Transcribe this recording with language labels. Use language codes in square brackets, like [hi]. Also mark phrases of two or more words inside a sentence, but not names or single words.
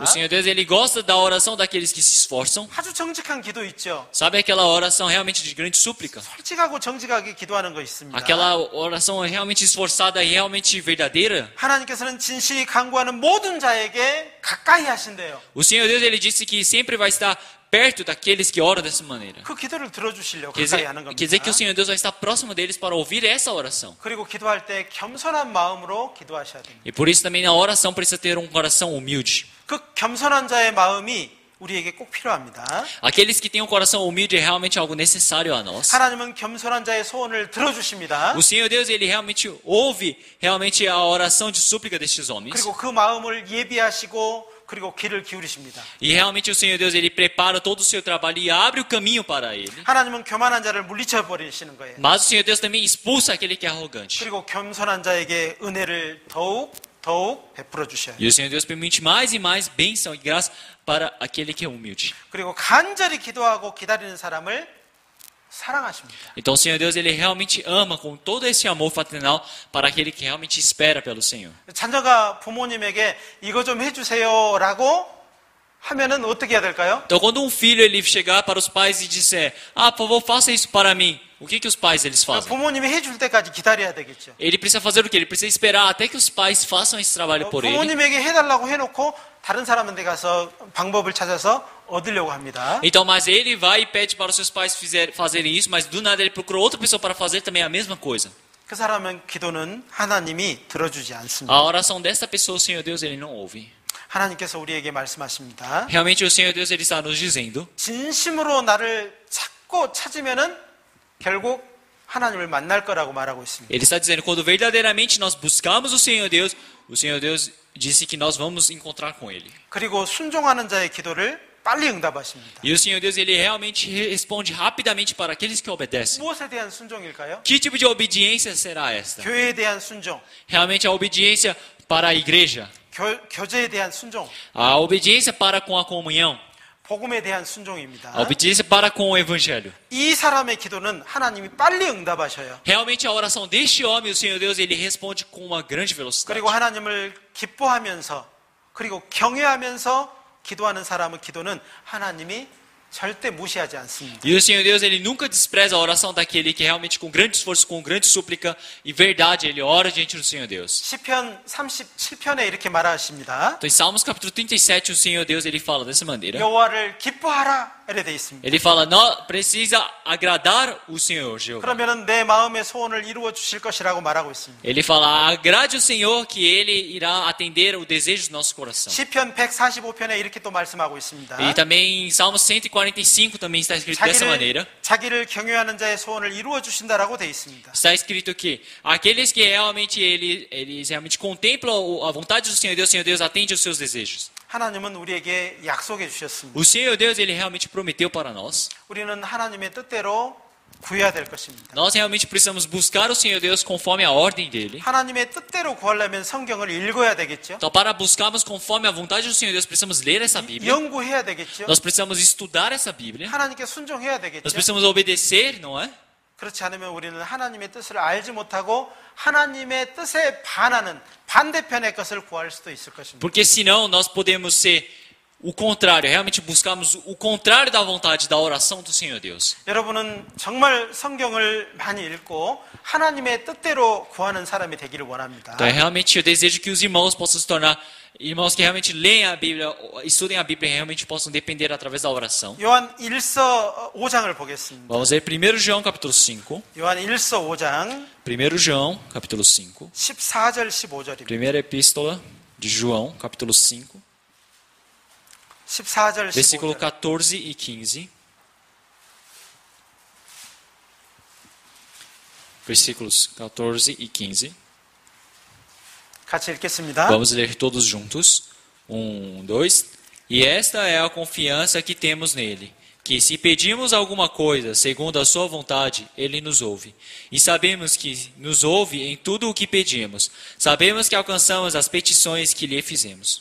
[pt] O Senhor Deus, ele gosta da oração daqueles que se esforçam. [ko] 아주 정직한 기도 있죠. [pt] Sabe aquela oração realmente de grande súplica? [ko] 솔직하고 정직하게 기도하는 거 있습니다. [pt] Aquela oração realmente esforçada e realmente verdadeira? [ko] 하나님께서는 진실이 간구하는 모든 자에게 가까이 하신대요. [pt] O Senhor Deus, ele disse que sempre vai estar perto daqueles que oram dessa maneira. [ko] 그 기도를 들어주시려고 [pt] Quer [ko] 가까이 하는 [pt] dizer que [ko] 겁니다. [pt] o Senhor Deus vai estar próximo deles para ouvir essa oração. [ko] 그리고 기도할 때 겸손한 마음으로 기도하셔야 됩니다. [pt] E por isso também na oração precisa ter um coração humilde. [ko] 그 겸손한 자의 마음이 우리에게 꼭 필요합니다. [pt] Aqueles que têm um coração humilde é realmente algo necessário a nós. [ko] 하나님은 겸손한 자의 소원을 들어주십니다. [pt] O Senhor Deus, ele realmente ouve realmente a oração de súplica destes homens. [ko] 그리고 그 마음을 예비하시고 그리고 귀를 기울이십니다. [pt] E realmente o Senhor Deus, ele prepara todo o seu trabalho e abre o caminho para ele. [ko] 하나님은 교만한 자를 물리쳐 버리시는 거예요. [pt] Mas o Senhor Deus também expulsa aquele que é arrogante. [ko] 그리고 겸손한 자에게 은혜를 더욱 베풀어 주셔요. [pt] E o Senhor Deus permite mais e mais bênção e graça para aquele que é humilde. [ko] 그리고 간절히 기도하고 기다리는 사람을 사랑하십니다. [pt] Então o Senhor Deus, ele realmente ama com todo esse amor fraternal para aquele que realmente espera pelo Senhor. [ko] 자녀가 부모님에게 이거 좀 해주세요라고 하면은 어떻게 해야 될까요? [pt] Então quando um filho ele chegar para os pais e disser: "Ah, por favor, faça isso para mim." O que os pais eles fazem? [ko] 부모님이 해줄 때까지 기다려야 되겠죠. [pt] Ele precisa fazer o quê? Ele precisa esperar até que os pais façam esse trabalho por ele. [ko] 부모님에게 해달라고 해놓고 다른 사람한테 가서 방법을 찾아서 얻으려고 합니다. [pt] Então, mas ele vai e pede para os seus pais fazerem isso, mas do nada ele procura outra pessoa para fazer também a mesma coisa. [ko] 그 사람은 기도는 하나님이 들어주지 않습니다. [pt] A oração dessa pessoa, o Senhor Deus, ele não ouve. [ko] 하나님께서 우리에게 말씀하십니다. [pt] Realmente o Senhor Deus, ele está nos dizendo: [ko] 진심으로 나를 찾고 찾으면은 결국 하나님을 만날 거라고 말하고 있습니다. [pt] Ele está dizendo, quando verdadeiramente nós buscamos o Senhor Deus disse que nós vamos encontrar com Ele. [ko] 그리고 순종하는 자의 기도를 빨리 응답하십니다. [pt] E o Senhor Deus, ele realmente responde rapidamente para aqueles que obedecem. [ko] 무엇에 대한 순종일까요? [pt] Que tipo de obediência será esta? [ko] 교회에 대한 순종, [pt] Realmente a obediência para a igreja, [ko] 교제에 대한 순종, [pt] a obediência para com a comunhão, [ko] 복음에 대한 순종입니다. [pt] a obediência para com o evangelho. [ko] 이 사람의 기도는 하나님이 빨리 응답하셔요. [pt] Realmente a oração deste homem, o Senhor Deus, ele responde com uma grande velocidade. [ko] 그리고 하나님을 기뻐하면서 그리고 경외하면서 기도하는 사람의 기도는 하나님이 절대 무시하지 않습니다. [pt] E o Senhor Deus, ele nunca despreza a oração daquele que realmente com grande esforço, com grande súplica e verdade, ele ora diante do Senhor Deus. [ko] 시편 37편에 이렇게 말하십니다. [pt] Então, em Salmos capítulo 37, o Senhor Deus, ele fala dessa maneira. [ko] 여호와를 기뻐하라 이렇게 돼 있습니다. [pt] Ele fala, precisa agradar o Senhor, Jeová. [ko] 그러면은 내 마음의 소원을 이루어 주실 것이라고 말하고 있습니다. [pt] Ele fala, agrade o Senhor que Ele irá atender o desejo do nosso coração. [ko] 시편 145편에 이렇게 또 말씀하고 있습니다. [pt] E também em Salmos 145 também está escrito dessa maneira. [ko] 자기를 경외하는 자의 소원을 이루어 주신다라고 돼 있습니다. [pt] Está escrito que aqueles que realmente eles realmente contemplam a vontade do Senhor Deus atende os seus desejos. [ko] 하나님은 우리에게 약속해 주셨습니다. [pt] O Senhor Deus, ele realmente prometeu para nós. [ko] 우리는 하나님의 뜻대로 구해야 될 것입니다. [pt] Nós realmente precisamos buscar o Senhor Deus conforme a ordem dele. [ko] 하나님의 뜻대로 구하려면 성경을 읽어야 되겠죠. [pt] Então, para buscarmos conforme a vontade do Senhor Deus, precisamos ler essa Bíblia. [ko] 연구해야 되겠죠. [pt] Nós precisamos estudar essa Bíblia. [ko] 하나님께 순종해야 [pt] Nós [ko] 되겠죠. [pt] precisamos obedecer, não é? [ko] 그렇지 않으면 우리는 하나님의 뜻을 알지 못하고 하나님의 뜻에 반하는 반대편의 것을 구할 수도 있을 것입니다. [pt] Porque senão nós podemos ser o contrário, realmente buscarmos o contrário da vontade da oração do Senhor Deus. [ko] 여러분은 정말 성경을 많이 읽고 하나님의 뜻대로 구하는 사람이 되기를 원합니다. [pt] Então, realmente eu desejo que os irmãos possam se tornar irmãos que realmente leem a Bíblia, estudem a Bíblia e realmente possam depender através da oração. [ko] 요한 1서 5장을 보겠습니다. [pt] Vamos ler 1 João capítulo 5. [ko] 요한 1서 5장 [pt] 1 João capítulo 5. [ko] 14절 15절입니다. [pt] Primeira epístola de João capítulo 5. [ko] 14절 [pt] Versículo [ko] 15절. [pt] 14 e 15. versículos 14 e 15. 같이 읽겠습니다. Vamos ler todos juntos. 1, 2. E esta é a confiança que temos nele, que se pedimos alguma coisa segundo a sua vontade, ele nos ouve. E sabemos que nos ouve em tudo o que pedimos. Sabemos que alcançamos as petições que lhe fizemos.